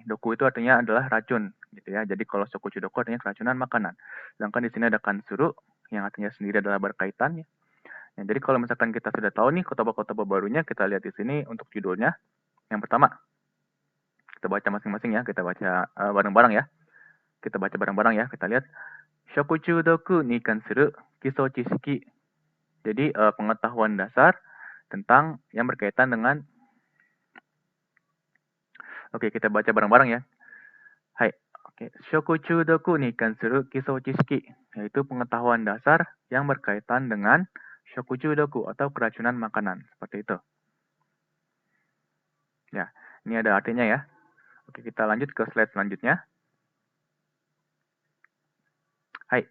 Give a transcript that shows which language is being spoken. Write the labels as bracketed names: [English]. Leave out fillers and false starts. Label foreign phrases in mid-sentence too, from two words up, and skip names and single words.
[Indonesian] Doku itu artinya adalah racun gitu ya. Jadi kalau shokuchudoku artinya keracunan makanan. Sedangkan di sini ada kansuru yang artinya sendiri adalah berkaitan ya. Nah, jadi kalau misalkan kita sudah tahu nih kotoba-kotoba barunya, kita lihat di sini untuk judulnya. Yang pertama, kita baca masing-masing ya. Kita baca bareng-bareng ya. Kita baca bareng-bareng ya. Kita lihat. [Japanese] 食中毒に関する基礎知識. [Indonesian] Jadi pengetahuan dasar tentang yang berkaitan dengan. Oke, kita baca bareng-bareng ya. Hai. Oke, [Japanese] 食中毒に関する基礎知識, [Indonesian] yaitu pengetahuan dasar yang berkaitan dengan shokuchudoku atau keracunan makanan, seperti itu. Ya, ini ada artinya ya. Oke, kita lanjut ke slide selanjutnya. Hai.